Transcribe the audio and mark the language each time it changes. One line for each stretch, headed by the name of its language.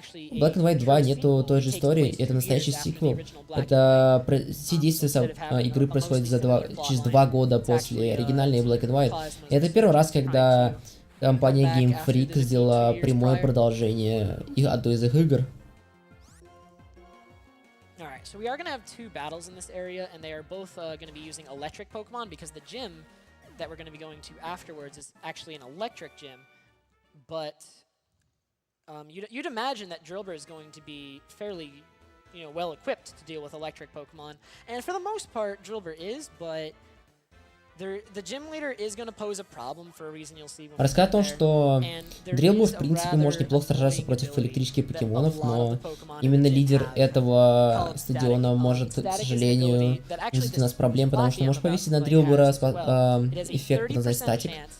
Russian: В Black and White 2 нету той же истории, это настоящий сиквел. Это все действия игры происходят через 2 года после оригинальной Black and White. И это первый раз, когда компания Game Freak сделала прямое продолжение одной из их игр.
English: So we are going to have 2 battles in this area, and they are both going to be using electric Pokemon, because the gym that we're going to be going to afterwards is actually an electric gym. But you'd imagine that Drillbur is going to be fairly, well equipped to deal with electric Pokemon, and for the most part, Drillbur is, but the gym leader is going to pose a problem for a reason you'll see.
Russian: Рассказ о том, что Дрилбур в принципе может неплохо сражаться против электрических покемонов, но именно лидер этого стадиона может, к сожалению, вызвать у нас проблем, потому что может повесить на Дрилбура эффект, называть статик.